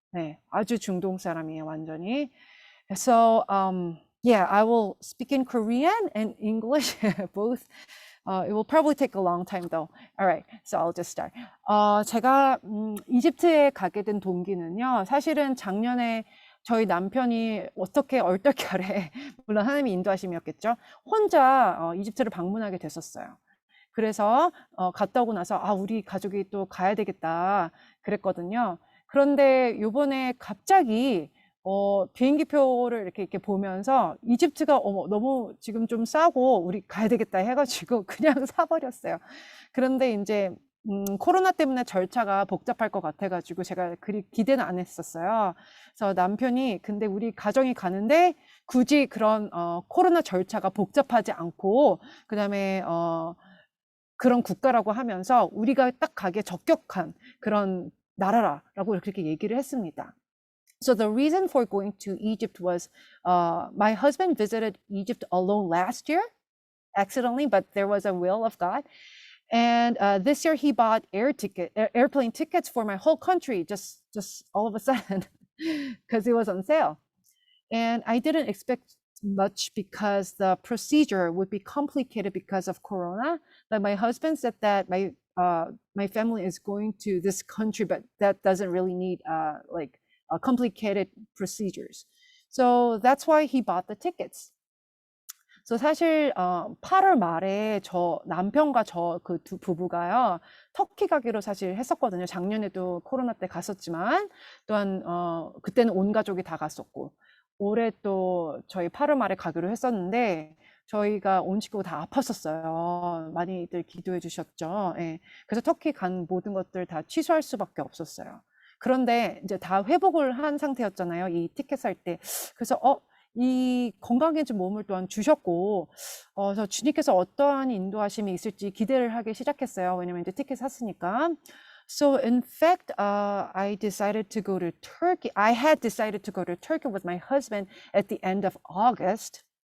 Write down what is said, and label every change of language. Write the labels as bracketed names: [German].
[Korean] 네, 아주 중동 사람이에요, 완전히. [English] So yeah, I will speak in Korean and English both. It will probably take a long time though. All right, so I'll just start. [Korean] 제가 이집트에 가게 된 동기는요. 사실은 작년에 저희 남편이 어떻게 얼떨결에 물론 하나님이 인도하심이었겠죠. 혼자 이집트를 방문하게 됐었어요. 그래서 갔다 오고 나서 우리 가족이 또 가야 되겠다. 그랬거든요. 그런데 요번에 갑자기 비행기표를 이렇게 보면서 이집트가 너무 지금 좀 싸고 우리 가야 되겠다 해가지고 그냥 사버렸어요. 그런데 이제 코로나 때문에 절차가 복잡할 것 같아가지고 제가 그리 기대는 안 했었어요. 그래서 남편이 근데 우리 가정이 가는데 굳이 그런 코로나 절차가 복잡하지 않고 그다음에 그런 국가라고 하면서 우리가 딱 가기에 적격한 그런 나라라고 그렇게 얘기를 했습니다. [English] So the reason for going to Egypt was my husband visited Egypt alone last year, accidentally, but there was a will of God. And this year he bought airplane tickets for my whole country, just all of a sudden, because it was on sale. And I didn't expect much because the procedure would be complicated because of Corona. But my husband said that my family is going to this country, but that doesn't really need complicated procedures. So that's why he bought the tickets. [Korean] 그래서 사실 8월 말에 저 남편과 저 그 두 부부가요 터키 가기로 사실 했었거든요. 작년에도 코로나 때 갔었지만 또한 그때는 온 가족이 다 갔었고 올해 또 저희 8월 말에 가기로 했었는데 저희가 온 식구가 다 아팠었어요. 많이들 기도해 주셨죠. 예. 그래서 터키 간 모든 것들 다 취소할 수밖에 없었어요. 그런데 이제 다 회복을 한 상태였잖아요. 이 티켓 살 때. 그래서 이 건강해진 몸을 또한 주셨고, 그래서 주님께서 어떠한 인도하심이 있을지 기대를 하기 시작했어요. 왜냐면 이제 티켓 샀으니까. [English] So in fact, I decided to go to Turkey. I had decided to go to Turkey with my husband at the end of August.